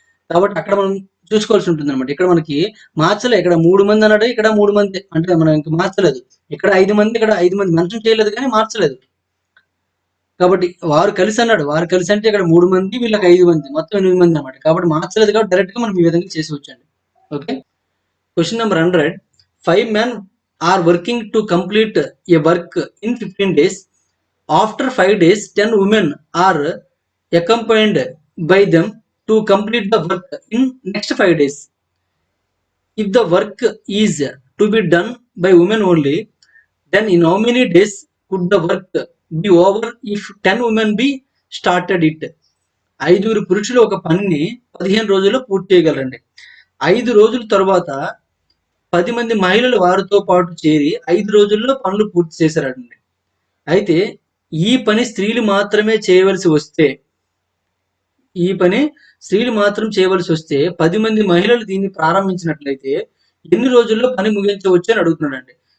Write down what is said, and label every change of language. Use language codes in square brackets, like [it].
[te] కాబట్టి అక్కడ మనం చూసుకోవాల్సి ఉంటుంది అనమాట. ఇక్కడ మనకి మార్చలే, ఇక్కడ 3 మంది అన్నాడు, ఇక్కడ 3 మంది అంటే మనం ఇంకా మార్చలేదు. ఇక్కడ 5 మంది, ఇక్కడ 5 మంది మెన్షన్ చేయలేదు కానీ మార్చలేదు. కాబట్టి వారు కలిసి అన్నాడు, వారు కలిసి అంటే ఇక్కడ 3 మంది, వీళ్ళకి 5 మంది, మొత్తం 8 మంది అనమాట. కాబట్టి మార్చలేదు కాబట్టి డైరెక్ట్ గా మనం ఈ విధంగా చేసి వచ్చండి. Okay, question number 100. [en] 5 men are working to complete a work in 15 days. After 5 days, 10 women are accompanied by them to complete the work in next 5 days. If the work is to be done by women only, then in how many days could the work be over if 10 women be started it? [te] 5 పురుషులు ఒక పనిని 15 రోజుల్లో పూర్తి చేయగలరండి. 5 రోజుల తర్వాత 10 మంది మహిళలు వారితో పాటు చేరి 5 రోజుల్లో పనులు పూర్తి చేశారండి. అయితే ఈ పని స్త్రీలు మాత్రమే చేయవలసి వస్తే, ఈ పని స్త్రీలు మాత్రం చేయవలసి వస్తే 10 మంది మహిళలు దీన్ని ప్రారంభించినట్లయితే ఎన్ని రోజుల్లో పని ముగించవచ్చు అని అడుగుతున్నాడండి.